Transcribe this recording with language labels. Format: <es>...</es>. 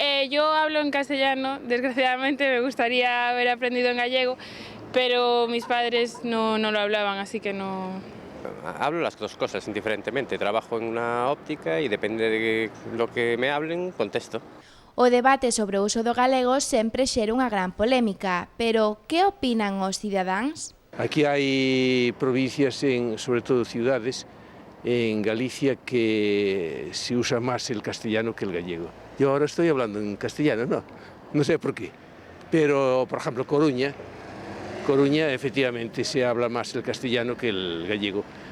<es>Yo hablo en castellano, desgraciadamente me gustaría haber aprendido en gallego, pero mis padres no lo hablaban, así que no... Hablo las dos cosas indiferentemente, trabajo en una óptica y depende de lo que me hablen, contesto.</es> <gl>O debate sobre o uso do galego sempre xera unha gran polémica, pero que opinan os cidadáns?</gl> <es>Aquí hay provincias, sobre todo ciudades, en Galicia que se usa más el castellano que el gallego. Yo ahora estoy hablando en castellano, no sé por qué, pero por ejemplo Coruña efectivamente se habla más el castellano que el gallego.</es>